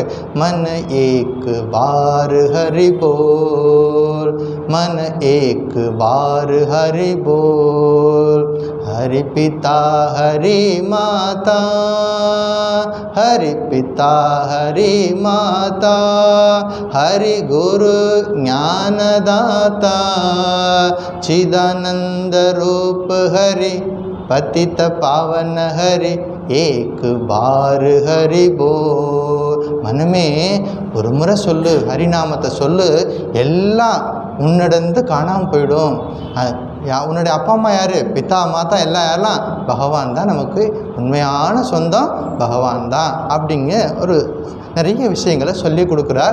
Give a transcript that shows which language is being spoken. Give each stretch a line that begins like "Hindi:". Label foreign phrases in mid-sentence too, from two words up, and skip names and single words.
Hindi: मन एक बार हरि बोल, मन एक बार हरि बोल, हरि पिता हरि माता, हरि पिता हरि माता, हरि गुरु ज्ञानदाता, चिदानंद रूप हरि, पतित पावन हरि, एक बार हरि बोल.
Tamil: மனமே ஒரு முறை சொல்லு, ஹரிநாமத்தை சொல்லு, எல்லாம் உன்னிடந்து காணாமல் போயிடும். உன்னுடைய அப்பா அம்மா யார்? பிதா மாதா எல்லாம் யாரெல்லாம்? பகவான் தான். நமக்கு உண்மையான சொந்தம் பகவான் தான் அப்படிங்க ஒரு நிறைய விஷயங்களை சொல்லி கொடுக்குறார்.